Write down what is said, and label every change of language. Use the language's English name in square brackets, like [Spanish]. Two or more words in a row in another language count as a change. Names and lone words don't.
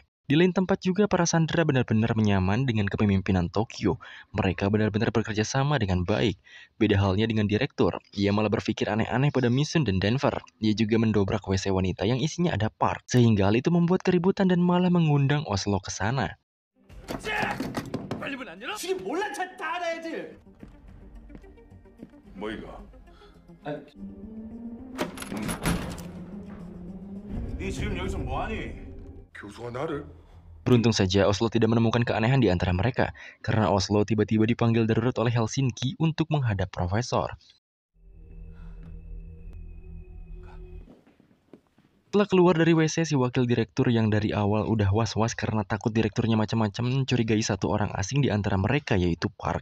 [Indonesian] Di lain tempat juga, para sandera benar-benar menyaman dengan kepemimpinan Tokyo. Mereka benar-benar bekerja sama dengan baik. Beda halnya dengan direktur, ia malah berpikir aneh-aneh pada Misun dan Denver. Ia juga mendobrak WC wanita yang isinya ada Park, sehingga hal itu membuat keributan dan malah mengundang Oslo ke sana. [Korean] 빨리 문 안 열어? 지금 몰란 척 다 알아야지. 뭐 이거? 네 지금 여기서 뭐하니? 교수가 나를? [Indonesian] Beruntung saja Oslo tidak menemukan keanehan di antara mereka, karena Oslo tiba-tiba dipanggil darurat oleh Helsinki untuk menghadap Profesor. Setelah keluar dari WC, si wakil direktur yang dari awal udah was-was karena takut direkturnya macam-macam mencurigai satu orang asing di antara mereka yaitu Park.